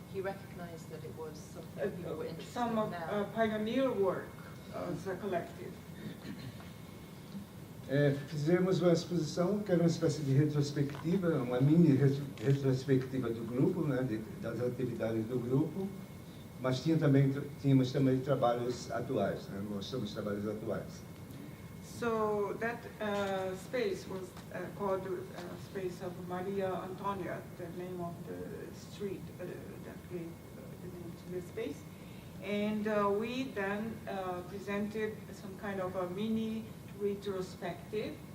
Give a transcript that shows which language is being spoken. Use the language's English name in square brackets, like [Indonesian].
[English] He recognized that it was something people were interested Some of in now. pioneer work as a collective. [Portuguese] Fizemos uma exposição que era uma espécie de retrospectiva, uma mini retrospectiva do grupo, né, das atividades do grupo, mas tínhamos também trabalhos atuais, né, mostramos trabalhos atuais. [English] So that space was called Space of Maria Antonia, the name of the street that gave the name to the space. And we then presented some kind of a mini retrospective.